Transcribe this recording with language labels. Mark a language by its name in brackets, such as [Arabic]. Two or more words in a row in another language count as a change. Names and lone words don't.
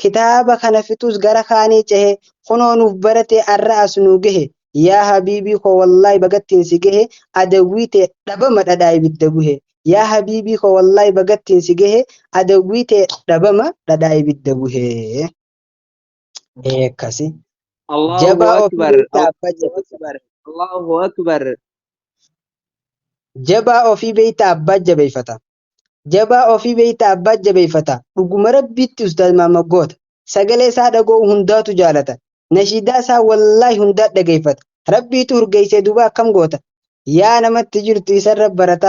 [Oromo] kitaaba kana fixus gara kaanii cehe kunoo nuuf barate arra as nu gehe yaa habiibii koo wallaahi bagattiin si gehe adawwii ta'e dhabama dhadhaa ibidda buhe yaa habiibii koo wallaahi bagattiin si gehe adawwii ta'e dhabama dhadhaa ibidda buhe akkasi [Arabic] الله [Oromo] jabaa ofii [Arabic] أكبر [Oromo] beektaa [Arabic] الله [Oromo] abbaa jabeeffata [Arabic] أكبر الله أكبر [Oromo] jabaa ofii beektaa abbaa jabeeffata jabaa ofii beektaa abbaa jabeeffata dhuguma rabbiitti ustaaz maamaggoota sagalee isaa dhaga'u hundaatu jaalata nashiidaa isaa wallaahi hundaa dhageeffata rabbiitu urgeessee duuba akkam goota yaa namatti jirtu isarra barata